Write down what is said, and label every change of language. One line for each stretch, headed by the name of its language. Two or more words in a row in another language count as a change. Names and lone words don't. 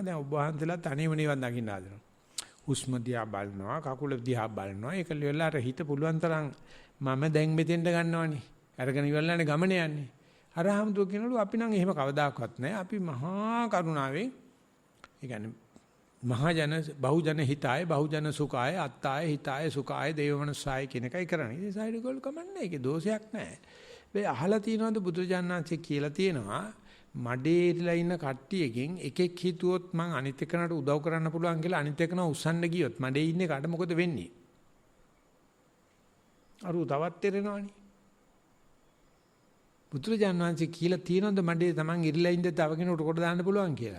Sinhala: දැන් ඔබ වහන්සේලා තනියම නිවන් දකින්න හදනවා. හුස්ම දිහා බලනවා, කකුල දිහා බලනවා. ඒක වෙලාවට හිත පුළුවන් තරම් මම දැන් මෙතෙන්ට ගන්නවනේ. අරගෙන ඉවරලානේ ගමන යන්නේ. අර හමුදුව කියනලු අපි නම් එහෙම කවදාකවත් නැහැ. අපි මහා කරුණාවෙන් ඒ කියන්නේ
Pali: මහා ජන බහුජන හිතාය බහුජන සුඛාය අත්තාය හිතාය සුඛාය දේවමනසාය
Sinhala: කියන එකයි කරන්නේ. ඒ
English: side goal
Sinhala: කමන්නේ. ඒකේ දෝෂයක් නැහැ. මේ අහලා තියෙනවද බුදුරජාණන්සේ කියලා තියෙනවා මඩේ ඉරලා ඉන්න කට්ටියකින් එකෙක් හිතුවොත් මං අනිත් එකනට උදව් කරන්න පුළුවන් කියලා අනිත් එකන උස්සන්න ගියොත් මඩේ ඉන්නේ කාට මොකද වෙන්නේ? අරු තවත් එරෙනවනේ. බුදුරජාණන් වහන්සේ කියලා තියෙනවද මඩේ Taman ඉරලා ඉඳ තව කෙනෙකුට කොට දාන්න පුළුවන් කියලා?